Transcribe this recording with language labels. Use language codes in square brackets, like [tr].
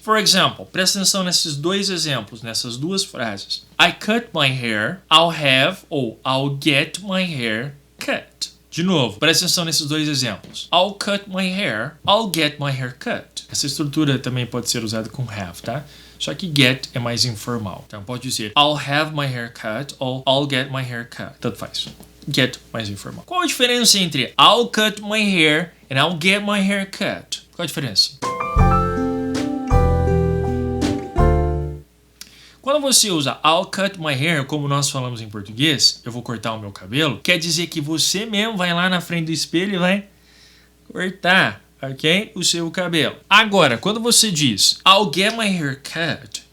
[en] For example, [pt] presta atenção nesses 2 exemplos, nessas 2 frases. [en] I cut my hair, I'll have ou I'll get my hair cut. [pt] De novo, presta atenção nesses 2 exemplos. [en] I'll cut my hair, I'll get my hair cut. [pt] Essa estrutura também pode ser usada com have, tá? Só que get é mais informal. Então pode dizer [en] I'll have my hair cut [pt] ou [en] I'll get my hair cut. [pt] Tanto faz. Get mais informal. Qual a diferença entre [en] I'll cut my hair and I'll get my hair cut? [pt] Qual a diferença? Quando você usa [en] I'll cut my hair, [pt] como nós falamos em português, eu vou cortar o meu cabelo, quer dizer que você mesmo vai lá na frente do espelho e vai cortar, ok? O seu cabelo. Agora, quando você diz [en] I'll get my hair cut,